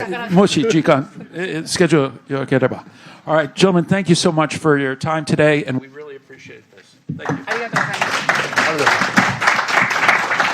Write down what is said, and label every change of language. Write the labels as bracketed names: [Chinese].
[Japanese] もし時間、スケジュールよければ。 [English] All right, gentlemen, thank you so much for your time today, and we really appreciate this. Thank you. [Japanese] ありがとうございます。